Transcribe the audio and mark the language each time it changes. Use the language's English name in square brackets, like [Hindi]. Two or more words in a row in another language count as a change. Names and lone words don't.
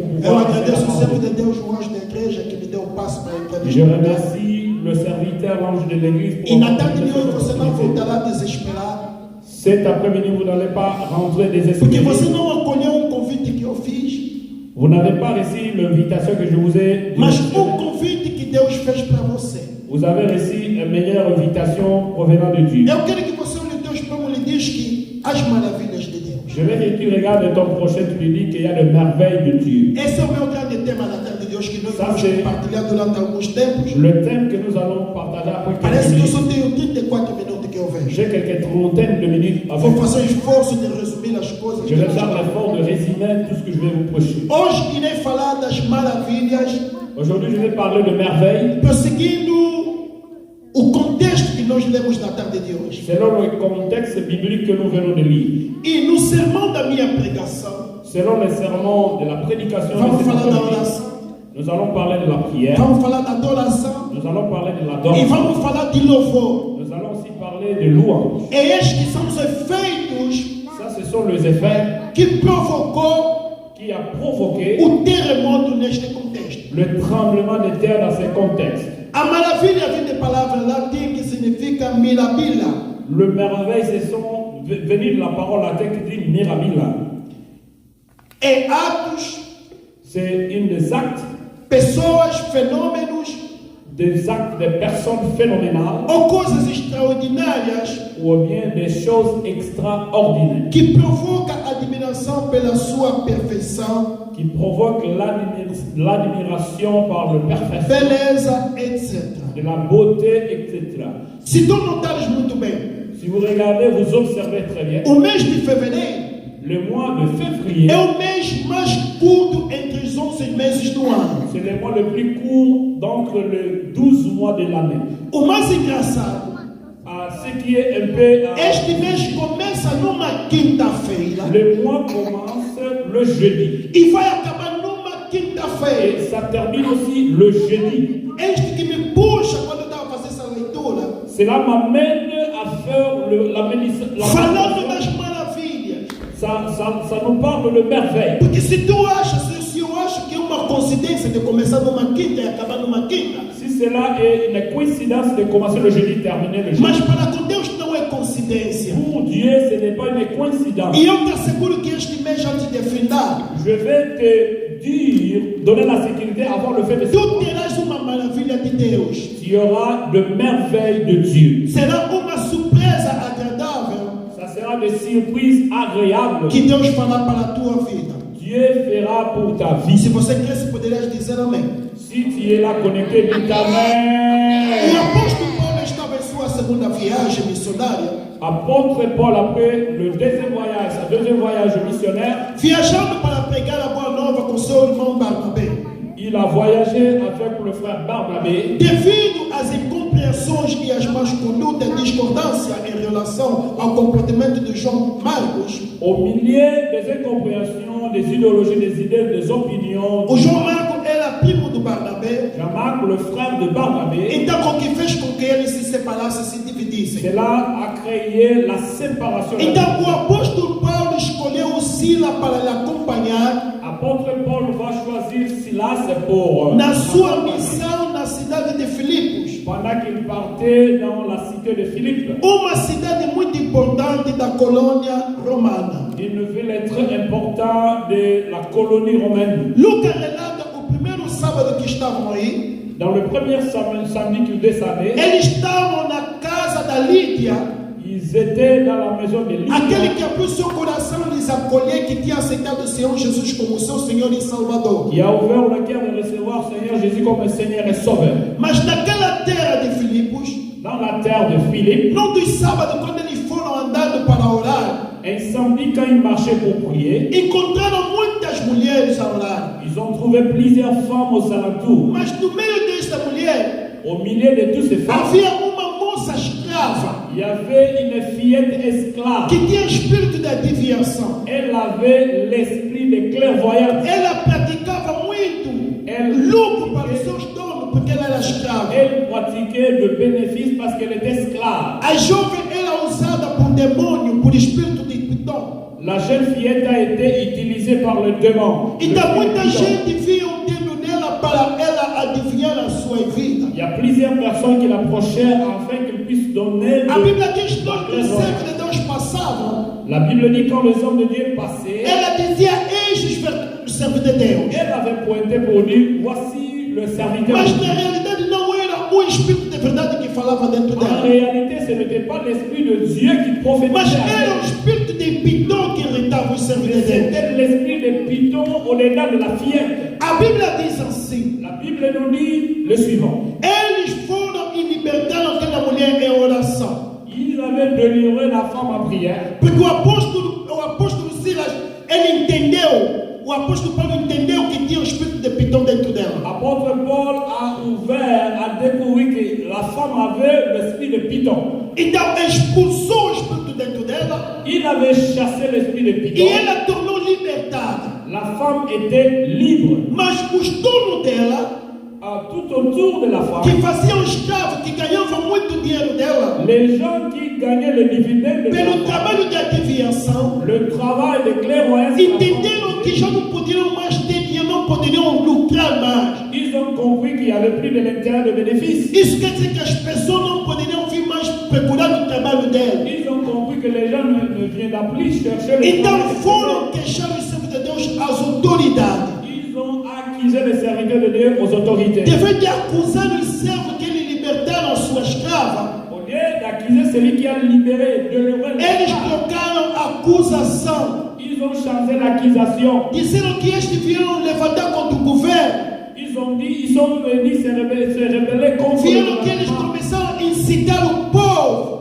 [Portuguese] Eu [French] pouvoir faire [Portuguese] agradeço [French] la [Portuguese] o servo [French] parole. [Portuguese] de Deus, o anjo da igreja, que me deu o passo para entrar [French] Je remercie le serviteur, l'ange de l'église [Portuguese] E [French] pour [Portuguese] na [French] avoir [Portuguese] tarde de [French] fait [Portuguese] hoje [French] cette [Portuguese] você não [French] opportunité. [Portuguese] voltará desesperado, [French] Cet après-midi, vous n'allez pas rentrer [Portuguese] porque [French] désespéré. [Portuguese] você não acolheu um convite que eu fiz, [French] Vous n'avez pas reçu l'invitation que je vous ai [Portuguese] mas [French] donnée. [Portuguese] um convite que Deus fez para você. [French] Vous avez reçu une meilleure invitation provenant de Dieu. [Portuguese] Eu quero que você olhe o teu espelho e diz que as maravilhas de Deus. [French] Je veux que tu regardes ton prochain, tu lui dis qu'il y a des merveilles de Dieu. [Portuguese] Esse é o meu grande tema na tarde de hoje que nós [French] Ça, [Portuguese] vamos [French] c'est- [Portuguese] compartilhar durante alguns tempos. [French] Le thème que nous allons partager partager après [Portuguese] Parece [French] quelques [Portuguese] que eu [French] minutes. [Portuguese] só tenho 34 minutos que eu vejo. [French] J'ai quelques trentaines de minutes avec [Portuguese] Vou [French] vous. [Portuguese] fazer um esforço de resumir as coisas. [French] Je vais faire l'effort de résumer tout ce que je vais vous prêcher. [Portuguese] Hoje irei falar das maravilhas, [French] Aujourd'hui, je vais parler de merveilles [Portuguese] prosseguindo o contexto que nós lemos na tarde de hoje. [French] selon le contexte biblique que nous venons de lire. [Portuguese] E no sermão da minha pregação, [French] Selon les sermons de la prédication [Portuguese] vamos [French] de [Portuguese] falar [French] cette [Portuguese] da [French] après-midi, [Portuguese] oração, [French] nous allons parler de la prière, [Portuguese] vamos falar da adoração [French] nous allons parler de [Portuguese] e [French] l'adoration, [Portuguese] vamos falar de louvor. [French] nous allons aussi parler de louange. [Portuguese] E estes que são os efeitos [French] Ça, ce sont les effets [Portuguese] que provocou [French] qui a provoqué [Portuguese] o terremoto neste contexto. [French] le tremblement de terre dans ces contextes. [Portuguese] A maravilha vem de palavra latim que significa mirabila. [French] Le merveille, ce sont venus de la parole latine qui dit mirabila. [Portuguese] E atos, [French] C'est une des actes, [Portuguese] pessoas, fenômenos [French] des actes de personnes phénoménales [Portuguese] ou coisas extraordinárias [French] ou bien des choses extraordinaires [Portuguese] que provocam admiração pela sua perfeição, [French] qui provoquent l'admiration par le perfection, [Portuguese] beleza, etc. [French] de la beauté, etc. [Portuguese] Se tu notares muito bem, [French] Si vous regardez, vous observez très bien, [Portuguese] o mês de fevereiro [French] le mois de février, [Portuguese] é o mês mais curto entre os 11 meses do ano. [French] c'est le mois le plus court d'entre les 12 mois de l'année. [Portuguese] O mais engraçado, [French] Ce qui est un peu... [Portuguese] este mês começa numa quinta-feira [French] le mois commence le jeudi [Portuguese] e vai acabar numa [French] et [Portuguese] quinta-feira. [French] ça termine aussi le jeudi. [Portuguese] Este que me puxa quando eu estava fazendo essa leitura, [French] Cela m'amène à faire la [Portuguese] falando das maravilhas. [French] ça nous parle de merveille. [Portuguese] Porque se tu achas, se eu acho que é uma coincidência de começar numa quinta e acabar numa quinta, [French] Si cela est une coïncidence de commencer le jeudi et terminer le jeudi, [Portuguese] mas para com Deus não é coincidência. [French] pour Dieu, ce n'est pas une coïncidence. [Portuguese] E eu te asseguro que este mês já te defendar. [French] Je vais te dire, donner la sécurité avant le fait de [Portuguese] Tu terás uma maravilha de Deus. [French] il y aura de merveilles de Dieu. [Portuguese] Será uma surpresa agradável [French] Ça sera des surprises agréables. [Portuguese] que Deus fará para a tua vida. [French] Dieu fera pour ta [Portuguese] E se [French] vie. [Portuguese] você crê, se poderás dizer amém. [French] Si tu es là connecté, dis [Portuguese] O [French] Amen. [Portuguese] apóstolo Paulo estava em sua segunda viagem missionária, [French] Apôtre Paul, après le deuxième voyage, sa deuxième voyage missionnaire, [Portuguese] viajando para pregar a boa nova com seu irmão Barnabé. [French] il a voyagé avec le frère Barnabé. [Portuguese] Devido às incompreensões e às más condutas, discordância em relação ao comportamento de João Marcos, [French] Au milieu des incompréhensions, des idéologies, des idées, des opinions, [Portuguese] o João Marcos era primo do Barnabé, [French] Jean-Marc, le frère de Barnabé, [Portuguese] então o que fez com que eles se separassem, se dividissem. [French] cela a créé la séparation. [Portuguese] Então o apóstolo Paulo escolheu o Sila para lhe acompanhar [French] Apôtre Paul va choisir Silas pour [Portuguese] na sua missão na cidade de Filipos, [French] pendant qu'il partait dans la cité de Philippe, [Portuguese] uma cidade muito importante da colônia romana. [French] une ville très importante de la colonie romaine. [Portuguese] Lucas relata o primeiro sábado que estavam aí, [French] Dans le premier samedi qu'ils descendaient, [Portuguese] eles estavam na casa da Lídia, [French] ils étaient dans la maison de [Portuguese] aquele [French] Lydia, [Portuguese] que abriu seu coração e lhes acolher, que tinha aceitado o Senhor Jesus como seu Senhor e Salvador. [French] qui a ouvert le cœur de recevoir Seigneur Jésus comme Seigneur et Sauveur. [Portuguese] Mas naquela terra de Filipos, [French] Dans la terre de Philippe, [Portuguese] num dos sábados, quando eles foram andando para orar, [French] un samedi, quand ils marchaient pour prier, [Portuguese] encontraram muitas mulheres a orar. [French] ils ont trouvé plusieurs femmes aux alentours. [Portuguese] Mas no meio desta mulher, [French] Au milieu de toutes ces femmes, [Portuguese] havia uma moça escrava [French] il y avait une fillette esclave. [Portuguese] que tinha espírito de adivinhação. [French] Elle avait l'esprit de clairvoyance. [Portuguese] Ela praticava muito lucro para os seus donos, porque ela era escrava. [French] Elle pratiquait de bénéfices parce qu'elle était esclave. [Portuguese] A jovem era usada por demônio, por espírito de Pitão. [French] La jeune fillette a été utilisée par le démon. [Portuguese] Então [French] Le [Portuguese] muita [French] Python. [Portuguese] gente via o dedo nela para ela adivinhar a sua vida. [French] Il y a plusieurs personnes qui l'approchaient afin qu'elle puisse donner [Portuguese] A [French] le- [Portuguese] Bíblia diz que quando os servos de Deus passavam, [French] La Bible dit quand les hommes de Dieu passaient, [Portuguese] ela dizia: Eis os servos de Deus. [French] elle avait pointé pour dire voici le serviteur. [Portuguese] Mas [French] de [Portuguese] na [French] Dieu. [Portuguese] realidade não era o espírito de verdade que falava dentro [French] En [Portuguese] dela, [French] réalité, ce n'était pas l'esprit de Dieu qui [Portuguese] mas [French] prophétisait. [Portuguese] era o espírito de Pitão que irritava os servos de Deus. [French] C'était l'esprit de Python au-delà de la fillette. [Portuguese] A Bíblia diz assim: [French] La Bible nous dit le suivant. [Portuguese] eles foram e libertaram [French] femme en prière. [Portuguese] Porque o apóstolo Silas, ele entendeu, o apóstolo Paulo entendeu que tinha o espírito de Pitão dentro dela. [French] L'apôtre Paul a ouvert, a découvert que la femme avait l'esprit de Python. [Portuguese] Então expulsou o espírito dentro dela [French] Il avait chassé l'esprit de [Portuguese] e [French] Python. [Portuguese] ela tornou libertada. [French] La femme était libre. [Portuguese] Mas os donos dela, [French] Tout autour de la femme, [Portuguese] que faziam escravo, que ganhavam muito dinheiro dela, [French] les gens qui gagnaient le dividende de [Portuguese] pelo [French] la femme, [Portuguese] trabalho de adivinhação, [French] le travail de clairvoyance, [Portuguese] entenderam que já não poderiam mais ter dinheiro, não poderiam lucrar mais. [French] ils ont compris qu'il n'y avait plus de l'intérêt de bénéfice. [Portuguese] Isso quer dizer que as pessoas não poderiam vir mais procurar o trabalho dela. [French] Ils ont compris que les gens ne viendraient plus chercher le [Portuguese] Então [French] travail. [Portuguese] foram queixar os servos de Deus às autoridades. [French] Ils ont accusé les serviteurs de Dieu aux autorités. [Portuguese] Devem de acusar os servos que lhe libertaram a sua escrava. [French] Au lieu d'accuser celui qui a libéré, de le [Portuguese] Eles trocaram a acusação. [French] ils ont changé l'accusation. [Portuguese] Disseram que estes vieram levantar contra o governo. [French] Ils ont dit, ils sont venus se rebeller contre le [Portuguese] Vieram que eles [French] gouvernement. [Portuguese] começaram a incitar o povo.